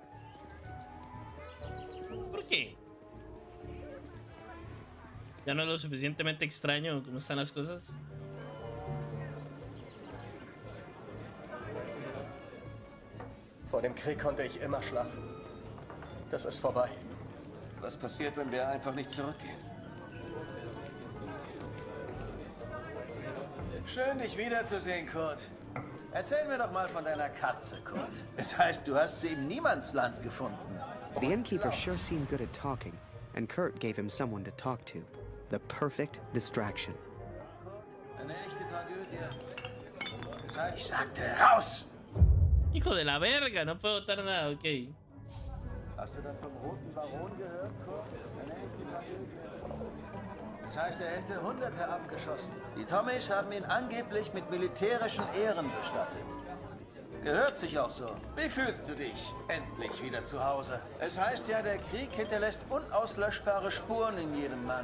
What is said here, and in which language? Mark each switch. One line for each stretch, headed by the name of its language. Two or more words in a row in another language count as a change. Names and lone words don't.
Spanish: ¿Por qué? Ya no es lo suficientemente extraño cómo están las cosas.
German: Vor dem Krieg konnte ich immer schlafen. Das ist vorbei. Was passiert, wenn wir einfach nicht zurückgehen? Schön, dich wiederzusehen, Kurt. Erzähl mir doch mal von deiner Katze, Kurt. Es heißt, du hast sie im Niemandsland gefunden.
English: The innkeeper sure seemed good at talking, and Kurt gave him someone to talk to. The perfect distraction.
German: Eine echte Tragödie. Das heißt, ich sagte, raus!
Spanish: Hijo de la verga, no puedo votar nada, ok.
German: Hast du das vom Roten Baron gehört, Kurt? Eine echte Tragödie. Das heißt, er hätte Hunderte abgeschossen. Die Tommies haben ihn angeblich mit militärischen Ehren bestattet. Gehört sich auch so. Wie fühlst du dich? Endlich wieder zu Hause. Es heißt ja, der Krieg hinterlässt unauslöschbare Spuren in jedem Mann.